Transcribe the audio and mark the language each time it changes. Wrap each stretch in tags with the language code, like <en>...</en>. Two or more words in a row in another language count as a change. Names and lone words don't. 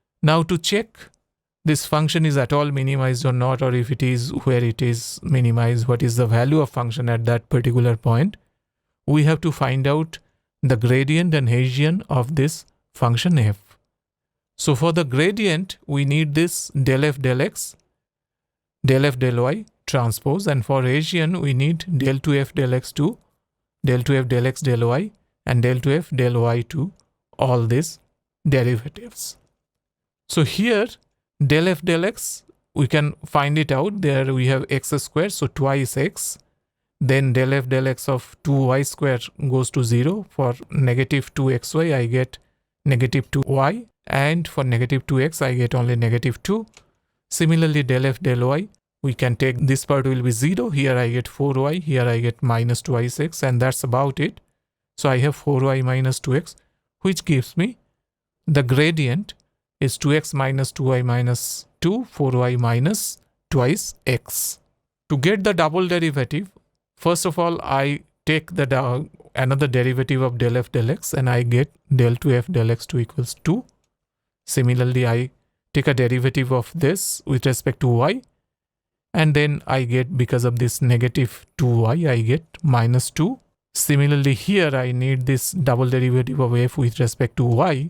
<en>Now to check this function is at all minimized or not, or if it is, where it is minimized, what is the value of function at that particular point, we have to find out the gradient and Hessian of this function f. So for the gradient, we need this del f del x, del f del y transpose, and for Hessian, we need del 2f del x to del 2f del x del y and del 2f del y to all these derivatives. So here del f del x, we can find it out. There we have x squared, so twice x. Then del f del x of 2y square goes to 0. For negative 2xy, I get negative 2y. And for negative 2x, I get only negative 2. Similarly, del f del y, we can take this part will be 0. Here I get 4y. Here I get minus 2x, and that's about it. So I have 4y minus 2x, which gives me the gradient is 2x minus 2y minus 2, 4y minus twice x. To get the double derivative, first of all, I take the another derivative of del f del x, and I get del 2f del x 2 equals 2. Similarly, I take a derivative of this with respect to y, and then I get, because of this negative 2y, I get minus 2. Similarly, here I need this double derivative of f with respect to y.</en>